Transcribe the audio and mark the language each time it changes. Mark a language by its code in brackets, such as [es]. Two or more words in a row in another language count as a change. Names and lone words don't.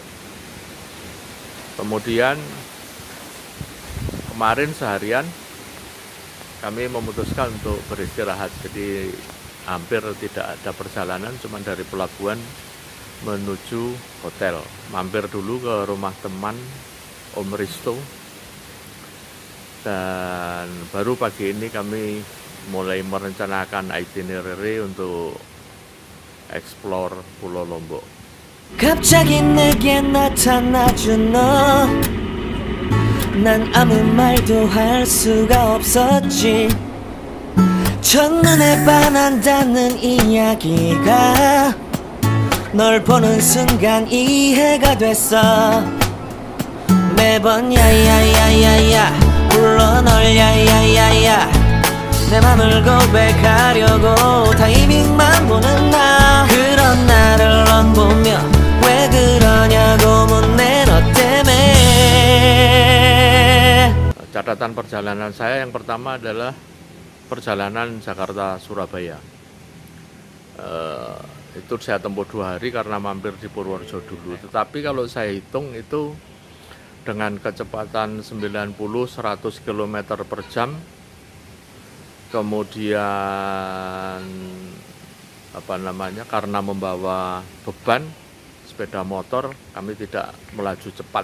[id] Kemudian kemarin seharian kami memutuskan untuk beristirahat, jadi hampir tidak ada perjalanan, cuma dari pelabuhan menuju hotel. Mampir dulu ke rumah teman Om Risto, dan baru pagi ini kami mulai merencanakan itinerary untuk explore Pulau Lombok. [ko] 갑자기 내게 나타나준 너, 난 아무 말도 할 수가 없었지. 첫눈에 반한다는 이야기가 널 보는 순간 이해가 됐어. 매번 야야야야야 불러 널 야야야야, 내 맘을 고백하려고 타이밍만 보는 나. 그런 나를 넌 보며 왜 그러냐고 묻네, 너 때문에. [id] Catatan perjalanan saya yang pertama adalah perjalanan Jakarta-Surabaya. Itu saya tempuh 2 hari karena mampir di Purworejo dulu. Tetapi kalau saya hitung itu dengan kecepatan 90-100 km per jam, kemudian karena membawa beban sepeda motor, kami tidak melaju cepat.